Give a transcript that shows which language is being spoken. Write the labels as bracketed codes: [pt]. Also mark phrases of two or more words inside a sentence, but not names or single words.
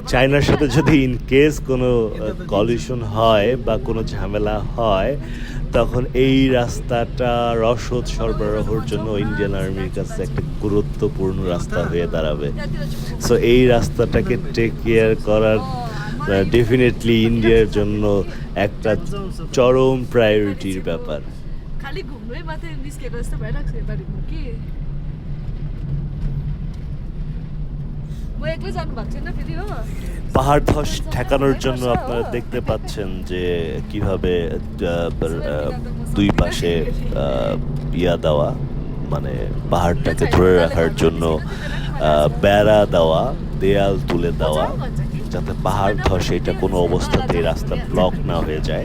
[bn] চায়নার সাথে যদি [en] in case [bn] কোনো কলিশন হয় বা কোনো ঝামেলা হয়, তখন এই রাস্তাটা রসদ সরবরাহের জন্য ইন্ডিয়ান আর্মির কাছে একটা গুরুত্বপূর্ণ রাস্তা হয়ে দাঁড়াবে। সো এই রাস্তাটাকে [en] take care [bn] করার ডেফিনেটলি ইন্ডিয়ার জন্য একটা চরম প্রায়োরিটির ব্যাপার। [ne] खाली घुम्नै मात्रै निस्केको जस्तो भइरहेको छ योपालि म कि म एक्लै जानु भएको छैन फेरि हो [bn] পাহাড় ধস ঠেকানোর জন্য আপনারা দেখতে পাচ্ছেন যে কিভাবে দুই পাশে ইয়া দেওয়া, মানে পাহাড়টাকে ধরে রাখার জন্য বেড়া দেওয়া, দেয়াল তুলে দেওয়া, যাতে পাহাড় ধসে এটা কোনো অবস্থাতেই রাস্তা ব্লক না হয়ে যায়।